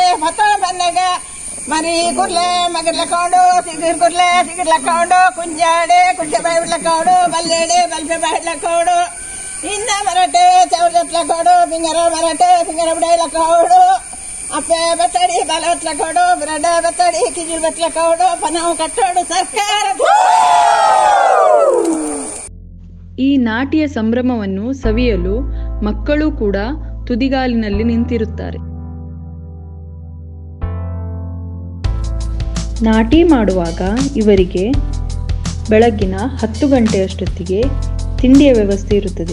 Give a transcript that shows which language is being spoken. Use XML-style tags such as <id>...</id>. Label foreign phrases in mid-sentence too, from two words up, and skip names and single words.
<tcy>ಮತ್ತ ಬನ್ನಗ ಮರಿ ಕುರ್ಲೆ ಮಗಡ್ಲ ಕಾವಡು ಸಿಗಿರ್ ಕುರ್ಲೆ ಸಿಗಿರ್ಲ ಕಾವಡು ಕುಂಜಾಡೆ ಕುಂಟೆ ಬಾಯಿ ಬಿಡ್ಲ ಕಾವಡು ಬಲ್ಲೇಡೆ ಬಲ್ಬೆ ಬಾಯಿಡ್ಲ ಕಾವಡು ಇನ್ನ ಮರಟೆ ಚೌಜತ್ಲ ಕಾವಡು ಫಿಂಗರ ಮರಟೆ ಫಿಂಗರ ಬಿಡೈಲ ಕಾವಡು ಅಪ್ಪೆ ಬೆತ್ತಡಿ ಬಾಲ ಬೆತ್ತಲ ಕಾವಡು ಬ್ರೆಡೆ ಬೆತ್ತಡಿ ಕಿಜಿಲ್ ಬೆತ್ತಲ ಕಾವಡು ಪನಾವು ಕಟ್ಟೋಡು ಸರ್ಕಾರ.</tcy> <kn>ಈ ನಾಟಿಯ ಸಂಭ್ರಮವನ್ನು ಸವಿಯಲು ಮಕ್ಕಳು ಕೂಡ ತುದಿಗಾಲಿನಲ್ಲಿ ನಿಂತಿರುತ್ತಾರೆ. ನಾಟಿ ಮಾಡುವಾಗ ಇವರಿಗೆ ಬೆಳಗ್ಗಿನ 10 ಗಂಟೆಯಷ್ಟೊತ್ತಿಗೆ ತಿಂಡಿಯ ವ್ಯವಸ್ಥೆ ಇರುತ್ತದೆ.</kn>